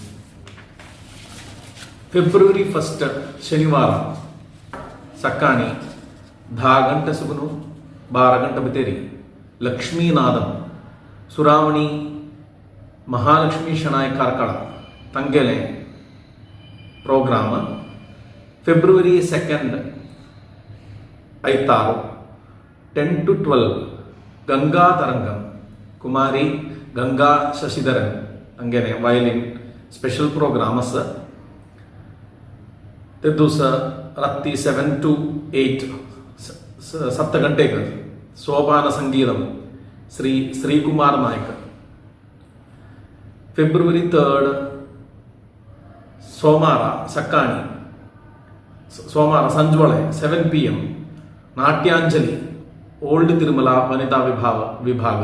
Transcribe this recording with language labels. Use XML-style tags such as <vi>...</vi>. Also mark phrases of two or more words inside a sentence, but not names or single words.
<kok>फेब्रुवारी 1 शनिवार सकाळी 10 गंटे सुगून 12 गंटे भितरी लक्ष्मीनादम सुरावणी महालक्ष्मी शनाय कारकळा तांगेले प्रोग्राम. फेब्रुवारी 2 आयतार 10 to 12 गंगा तरंगम कुमारी गंगा शशिधरन अंगेने</kok> <en>violin special program</en> <kok>आसा. ते दिवसा रात्री 7 to 8 7 गंटेक सोपान संगीतम श्री श्रीकुमार नायक. फेब्रुवारी 3 सोमार सकाळी सोमार संजोळे 7 PM नाट्यांजली ओल्ड तिरुमला वनिता विभाग.</kok>